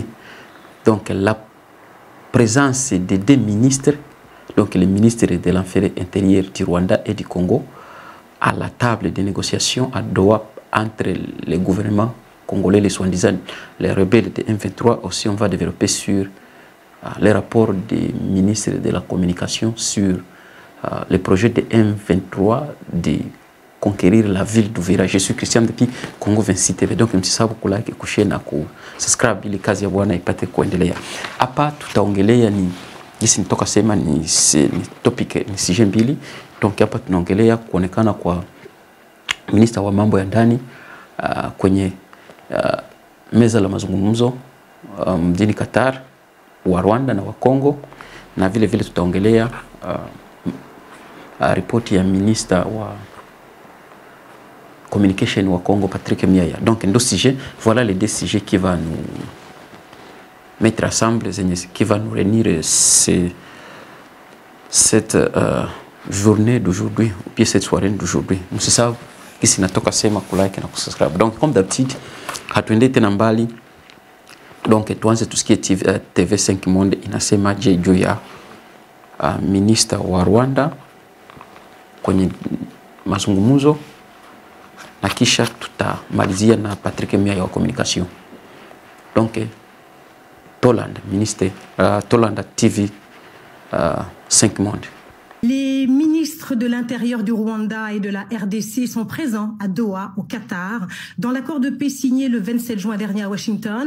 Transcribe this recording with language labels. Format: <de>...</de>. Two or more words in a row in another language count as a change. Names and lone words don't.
<fr>Donc la présence des deux ministres, donc le ministre de l'Affaires intérieures du Rwanda et du Congo, à la table de négociations à Doha entre les gouvernements congolais, les soi-disant les rebelles de M23. Aussi, on va développer sur les rapports des ministres de la communication sur le projet de M23 de conquérir la ville d'Uvira. Je suis Christian depuis Congo 26 TV.</fr> <sw>Donc msisahau kulike, kushare na kusubscribe ili kazi ya Bwana ipate kuendelea. Hapa tutaongelea ni jinsi nitoka sema ni topic ni sije mbili. Donc hapa tunaongelea kuonekana kwa minister wa mambo ya ndani kwenye meza la mazungumzo mjini Qatar wa Rwanda na wa Congo, na vile vile tutaongelea ripoti ya minister wa communication wa Congo Patrick Muyaya.</sw> <fr>Donc deux sujets, voilà les deux sujets qui va nous mettre ensemble, qui va nous réunir cette journée d'aujourd'hui, ou bien cette soirée d'aujourd'hui.</fr> <sw>Msisahau kisi natoka sema kulike na kusubscribe.</sw> <fr>Donc comme d'habitude,</fr> <sw>hatuende tena mbali. Donc tuanze tusikie TV5 Monde inasema je juu ya minister wa Rwanda kwenye mazungumzo, na kisha tutamalizia na Patrick Muyaya wa communication.</sw> <fr>Donc Toland ministre Toland TV 5 Monde. Les ministres de l'Intérieur du Rwanda et de la RDC sont présents à Doha, au Qatar, dans l'accord de paix signé le 27 juin dernier à Washington.</fr>